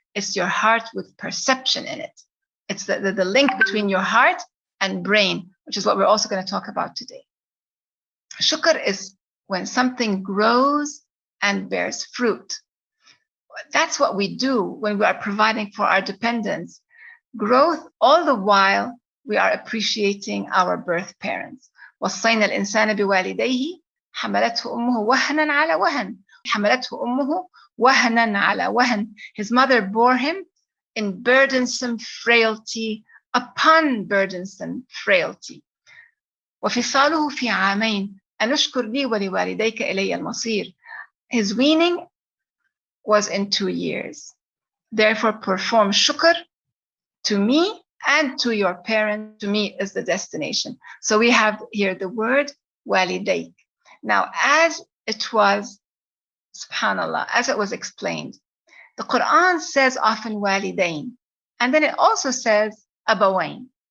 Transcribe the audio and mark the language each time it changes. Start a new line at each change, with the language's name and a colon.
English: It's your heart with perception in it. It's the link between your heart and brain, which is what we're also going to talk about today. Shukr is when something grows and bears fruit. That's what we do when we are providing for our dependents. Growth, all the while we are appreciating our birth parents.
Arabic: وصينا الإنسان بوالديه حملته أمه وهنا على وهن. حملته أمه وهنا على وهن.
English: His mother bore him in burdensome frailty upon burdensome frailty.
Arabic: وفصاله في عامين أن اشكر لي ولوالديك إلي المصير.
English: His weaning was in 2 years. Therefore, perform shukr to me and to your parent. To me is the destination. So we have here the word walidayk. Now, as it was, subhanallah, as it was explained, the Quran says often walidain, and then it also says abawain.